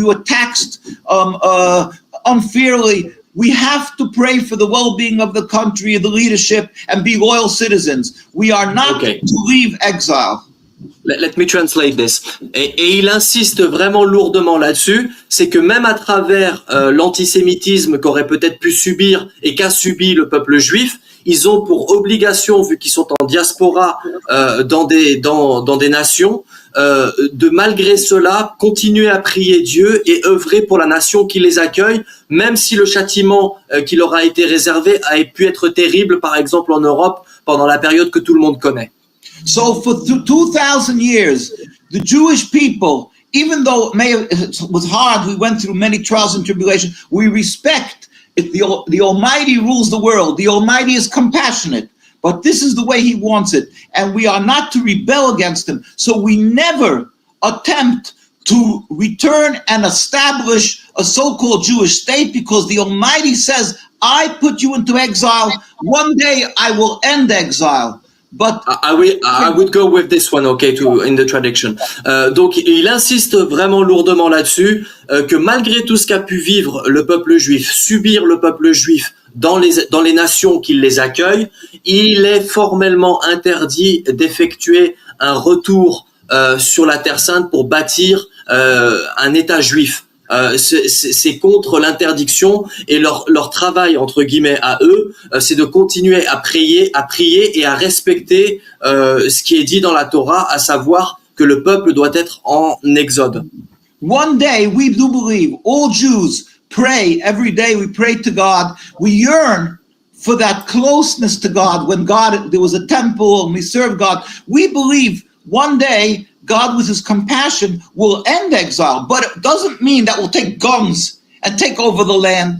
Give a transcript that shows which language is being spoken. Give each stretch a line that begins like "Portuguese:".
English: We were taxed unfairly. We have to pray for the well-being of the country, the leadership, and be loyal citizens. We are not to leave exile. Let me translate this.
French: Et il insiste vraiment lourdement là-dessus, c'est que même à travers l'antisémitisme qu'aurait peut-être pu subir et qu'a subi le peuple juif, ils ont pour obligation, vu qu'ils sont en diaspora dans des nations, de malgré cela continuer à prier Dieu et œuvrer pour la nation qui les accueille, même si le châtiment qui leur a été réservé a pu être terrible, par exemple en Europe, pendant la période que tout le monde connaît.
English: So for 2,000 years, the Jewish people, even though it was hard, we went through many trials and tribulations, we respect it. The Almighty rules the world. The Almighty is compassionate, but this is the way He wants it. And we are not to rebel against Him. So we never attempt to return and establish a so-called Jewish state, because the Almighty says, I put you into exile. One day I will end exile. But I would go with this one, okay, in the traduction.
French: Donc, il insiste vraiment lourdement là-dessus, que malgré tout ce qu'a pu vivre le peuple juif, subir le peuple juif dans les nations qui les accueillent, il est formellement interdit d'effectuer un retour sur la Terre Sainte pour bâtir un État juif. C'est contre l'interdiction, et leur travail entre guillemets à eux, c'est de continuer à prier et à respecter ce qui est dit dans la Torah, à savoir que le peuple doit être en exode.
English: One day we do believe all Jews pray every day. We pray to God. We yearn for that closeness to God. When there was a temple and we served God, we believe one day God, with His compassion, will end exile, but it doesn't mean that we'll take guns and take over the land.